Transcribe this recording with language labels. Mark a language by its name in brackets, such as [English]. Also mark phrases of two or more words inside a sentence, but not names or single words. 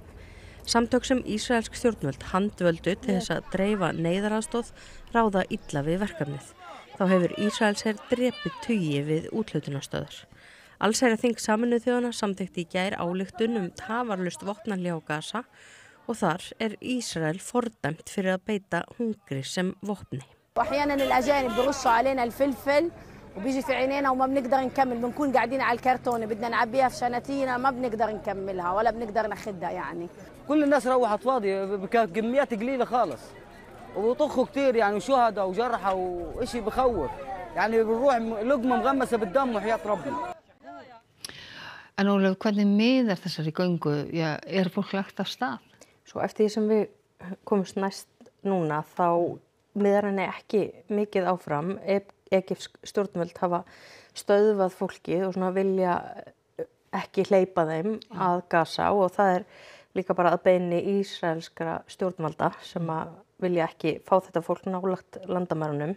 [Icelandic] Samtök sem ísraelsk stjórnvöld handvöldu til þess að dreifa neyðaraðstoð ráða illa við verkefnið. Þá hefur Ísraelsher drepið tugi við úthlutunarstöðar. Allsherjarþing Sameinuðu þjóðanna samþykkti í gær ályktun tafarlaust vopnahlé á Gaza og þar Ísrael fordæmt fyrir að beita hungri sem vopni. [Arabic] وأحيانا الأجانب بيرصوا علينا الفلفل وبيجي في عينينا وما بنقدر نكمل بنكون قاعدين على الكرتونة بدنا نعبيها في شناتينا ما بنقدر نكملها ولا بنقدر ناخدها يعني. كل الناس روحت فاضية بكميات قليلة خالص. وطخوا كتير يعني وشهداء وجرحى وإشي بخوف يعني بنروح لقمة مغمسة بالدم وحياة ربنا. [Icelandic] En Ólöf, hvernig miðar þessari göngu? Fólk lagt af stað? Svo eftir því sem við komumst næst núna þá miðar henni ekki mikið áfram. Egypsk stjórnvöld hafa stöðvað fólkið og svona vilja ekki hleypa þeim að Gaza og það líka bara að beiðni ísraelskra stjórnvalda sem að vilja ekki fá þetta fólk nálagt landamærunum.